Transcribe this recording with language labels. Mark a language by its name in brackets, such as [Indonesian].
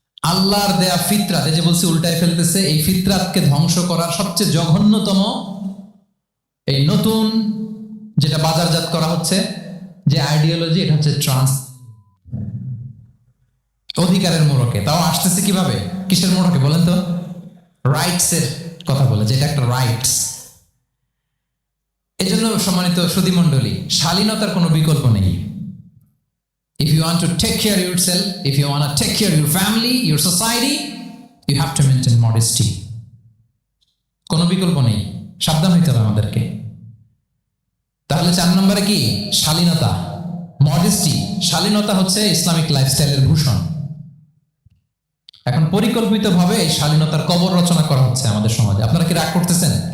[Bangla] আল্লাহর দেয়া ফিতরাত, এই যে বলছি উল্টায় ফেলতেছে, এই ফিতরাতকে ধ্বংস করার সবচেয়ে জঘন্যতম এই নতুন যেটা বাজারজাত করা হচ্ছে যে আইডিওলজি, এটা হচ্ছে ট্রান্স। অধিকারের মোড়কে, তাও আসতেছে কিভাবে, কিসের মোড়কে বলেন তো? রাইটস এর কথা বলে, যেটা একটা রাইটস। এই জন্য সম্মানিত সুধী মণ্ডলী, শালীনতার কোনো বিকল্প নেই। [English] If you want to take care of yourself, if you want to take care of your family, your society, you have to maintain modesty. [Bangla] কোনো বিকল্প নেই, সাবধান হইতে হবে আমাদেরকে। তাহলে 4 নম্বরে কি? শালীনতা, মডেস্টি। শালীনতা হচ্ছে ইসলামিক লাইফস্টাইলের ভূষণ। এখন পরিকল্পিতভাবে এই শালীনতার কবর রচনা করা হচ্ছে আমাদের সমাজে। আপনারা কি রাগ করতেছেন?